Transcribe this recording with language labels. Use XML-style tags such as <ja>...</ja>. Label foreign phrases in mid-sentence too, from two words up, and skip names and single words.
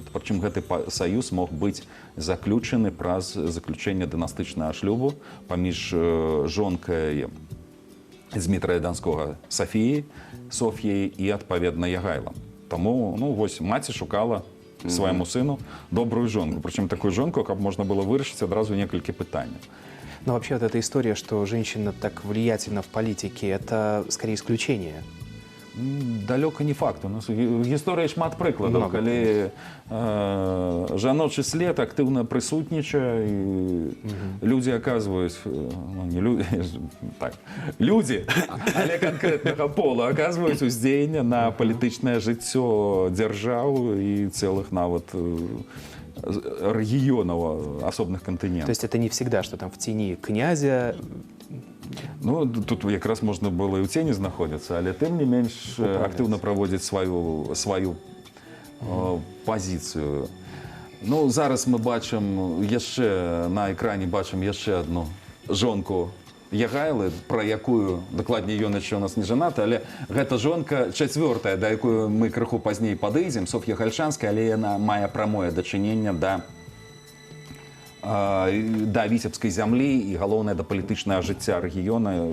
<be>Прычым гэты саюз мог быць заключаны праз заключэнне дынастычнага шлюбу паміж жонкай Змітрая Данскога Софіяй і, адпаведна, Ягайлам. Таму, вось, маці шукала свайму сыну добрую жонку.</be> <ru>Причем такую жонку, как можно было</ru> <be>вырашить одразу</be> <ru>несколько питаний. Но вообще вот эта история, что женщина так влиятельна в политике, это скорее исключение.</ru> <be>Далёка не факт. У нас гісторыя шмат прыкладаў, калі жаночы след актыўна прысутнічае, і людзі аказваюць, не людзі, так, людзі, але канкрэтнага пола аказваюць уздзеянне на палітычнае жыццё дзяржаў і цэлых нават рэгіёнаў асобных кантынентаў.</be> <ru>То есть это не всегда, что там в тени князя.</ru> <be>Ну, тут якраз можна было і ў цені знаходзіцца, але тым не менш актыўна праводзіць сваю пазіцыю. Ну, зараз мы бачым яшчэ на экране бачым яшчэ адну жонку Ягайлы, пра якую, дакладней, ён яшчэ у нас не жанаты, але гэта жонка чацвёртая, да якую мы крыху пазней падыдзем, Соф'я Гальшанская, але яна мае прамое дачыненне да віцебскай зямлі і, галоўнае, да палітычнага жыцця рэгіёна.</be>